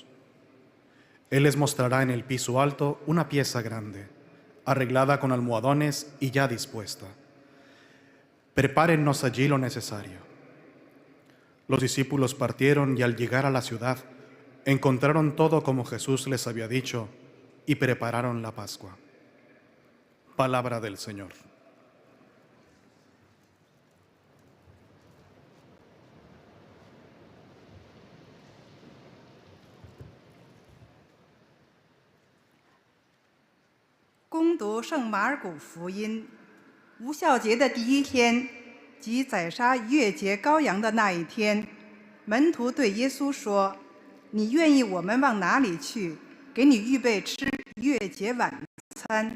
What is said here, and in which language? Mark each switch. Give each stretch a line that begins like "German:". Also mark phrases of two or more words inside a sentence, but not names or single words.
Spanish: Él les mostrará en el piso alto una pieza grande, arreglada con almohadones y ya dispuesta. Prepárennos allí lo necesario. Los discípulos partieron y al llegar a la ciudad, encontraron todo como Jesús les había dicho y prepararon la Pascua. Palabra del Señor.
Chinese: 恭读圣马尔谷福音，无酵节的第一天，即宰杀逾越节羔羊的那一天，门徒对耶稣说：“你愿意我们往哪里去，给你预备吃逾越节晚餐？”